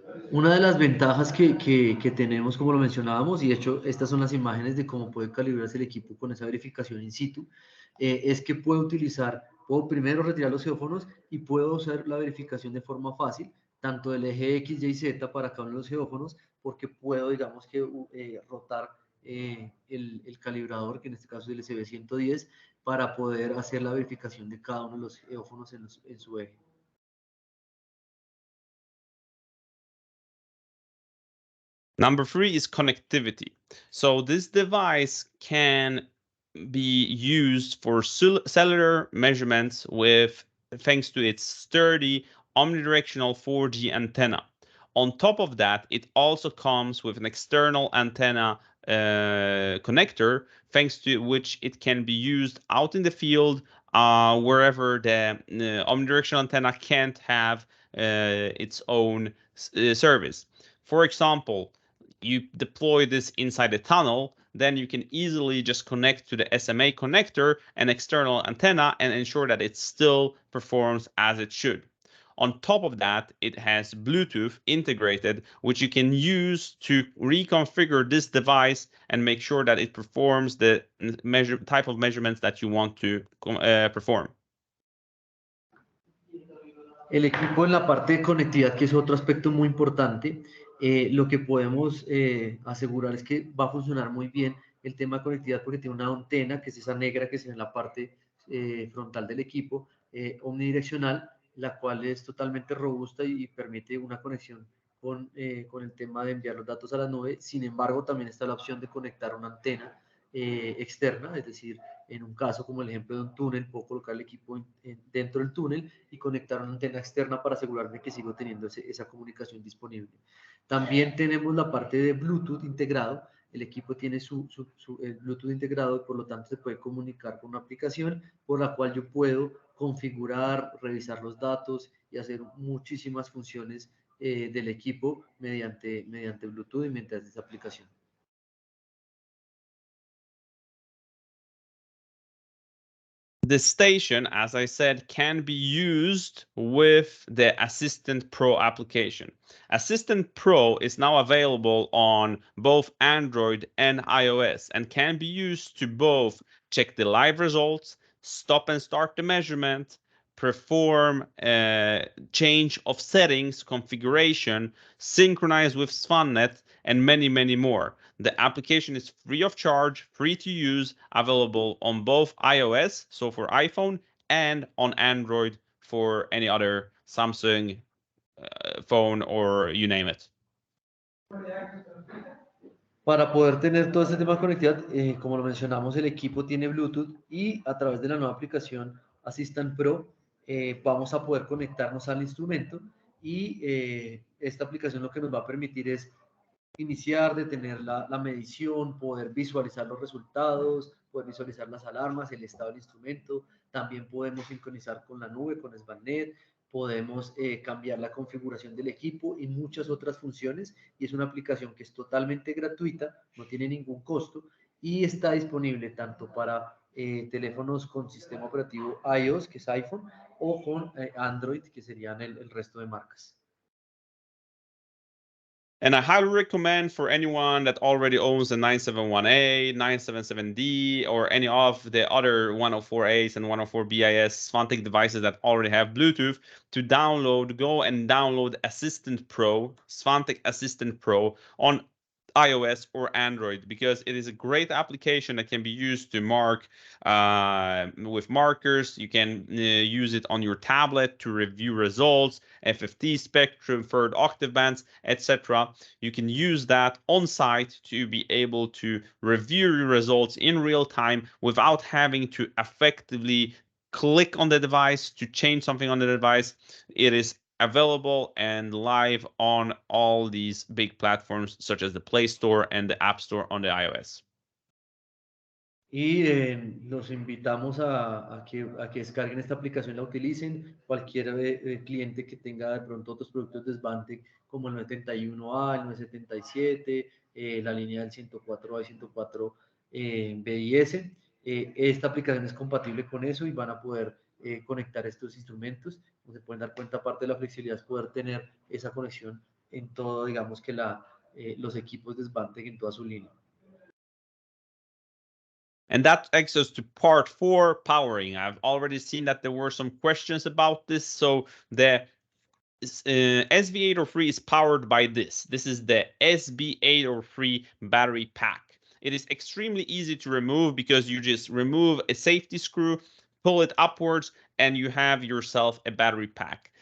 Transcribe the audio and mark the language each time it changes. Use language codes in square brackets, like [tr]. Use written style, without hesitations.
[es] Una de las ventajas que tenemos, como lo mencionábamos, y de hecho estas son las imágenes de cómo puede calibrarse el equipo con esa verificación in situ, es que puedo primero retirar los geófonos y puedo hacer la verificación de forma fácil, tanto del eje X, Y, Z para cada uno de los geófonos, porque puedo, digamos, que rotar el calibrador, que en este caso es el SV110, para poder hacer la verificación de cada uno de los geófonos en su eje. [en] Number 3 is connectivity. So this device can be used for cellular measurements thanks to its sturdy omnidirectional 4G antenna. On top of that, it also comes with an external antenna connector, thanks to which it can be used out in the field wherever the omnidirectional antenna can't have its own service. For example, you deploy this inside a tunnel, then you can easily just connect to the SMA connector and external antenna and ensure that it still performs as it should. On top of that, it has Bluetooth integrated, which you can use to reconfigure this device and make sure that it performs the type of measurements that you want to perform. [es] El equipo en la parte de conectividad, que es otro aspecto muy importante, lo que podemos asegurar es que va a funcionar muy bien el tema de conectividad porque tiene una antena, que es esa negra que se ve en la parte frontal del equipo, omnidireccional, la cual es totalmente robusta y permite una conexión con el tema de enviar los datos a la nube. Sin embargo, también está la opción de conectar una antena externa, es decir, en un caso como el ejemplo de un túnel, puedo colocar el equipo dentro del túnel y conectar una antena externa para asegurarme que sigo teniendo esa comunicación disponible. También tenemos la parte de Bluetooth integrado. El equipo tiene el Bluetooth integrado y por lo tanto se puede comunicar con una aplicación por la cual yo puedo configurar, revisar los datos y hacer muchísimas funciones del equipo mediante Bluetooth y mediante esa aplicación. [en] The station, as I said, can be used with the Assistant Pro application. Assistant Pro is now available on both Android and iOS and can be used to both check the live results, stop and start the measurement, perform change of settings, configuration, synchronize with Svannet, and many, many more. The application is free of charge, free to use, available on both iOS, so for iPhone, and on Android for any other Samsung phone or you name it. [es] Para poder tener todo este tema de conectividad, como lo mencionamos, el equipo tiene Bluetooth y a través de la nueva aplicación Assistant Pro vamos a poder conectarnos al instrumento y esta aplicación lo que nos va a permitir es iniciar, detener la medición, poder visualizar los resultados, poder visualizar las alarmas, el estado del instrumento. También podemos sincronizar con la nube, con Svannet, podemos cambiar la configuración del equipo y muchas otras funciones. Y es una aplicación que es totalmente gratuita, no tiene ningún costo y está disponible tanto para teléfonos con sistema operativo iOS, que es iPhone, o con Android, que serían el resto de marcas. [en] And I highly recommend for anyone that already owns the 971A, 977D, or any of the other 104As and 104BIS Svantek devices that already have Bluetooth to go and download Assistant Pro, Svantek Assistant Pro on iOS or Android, because it is a great application that can be used to mark with markers. You can use it on your tablet to review results, FFT spectrum, third octave bands, etc. You can use that on site to be able to review your results in real time without having to effectively click on the device to change something on the device. It is available and live on all these big platforms such as the Play Store and the App Store on the iOS. [es] Y los invitamos a que descarguen esta aplicación, la utilicen. Cualquier cliente que tenga de pronto otros productos de Svantek como el 971A, el 977, la línea del 104A y 104 BIS, esta aplicación es compatible con eso y van a poder conectar estos instrumentos. Como se pueden dar cuenta, parte de la flexibilidad es poder tener esa conexión en todo, digamos que los equipos de Svantek en toda su línea. [en] And that takes us to part 4, powering. I've already seen that there were some questions about this. So the SV803 is powered by this. This is the SB803 battery pack. It is extremely easy to remove because you just remove a safety screw, pull it upwards, and you have yourself a battery pack.